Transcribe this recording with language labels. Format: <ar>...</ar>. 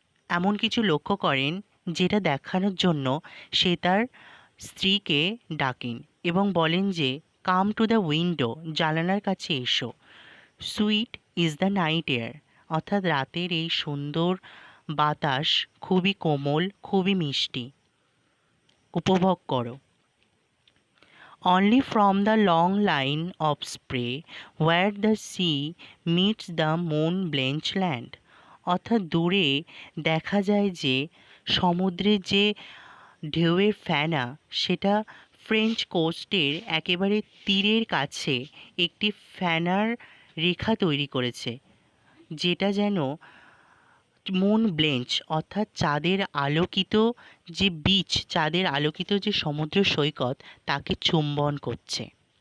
<bn>এমন কিছু লক্ষ্য করেন যেটা দেখানোর জন্য সে তার স্ত্রীকে ডাকেন এবং বলেন যে</bn> <en>come to the window,</en> <bn>জানালার কাছে এসো।</bn> <en>sweet is the night air,</en> <bn>অর্থাৎ রাতের এই সুন্দর বাতাস খুবই কোমল, খুবই মিষ্টি, উপভোগ করো।</bn> <en>Only from the long line of spray where the sea meets the moon-blenched land.</en> <bn>অর্থাৎ দূরে দেখা যায় যে সমুদ্রের যে ঢেউয়ের ফেনা, সেটা ফ্রেঞ্চ কোস্টের একেবারে তীরের কাছে একটি ফেনার রেখা তৈরি করেছে, যেটা যেন মুন ব্লেঞ্চ অর্থাৎ চাঁদের আলোকিত যে বিচ, চাঁদের আলোকিত যে সমুদ্র সৈকত, তাকে চুম্বন করছে।</bn>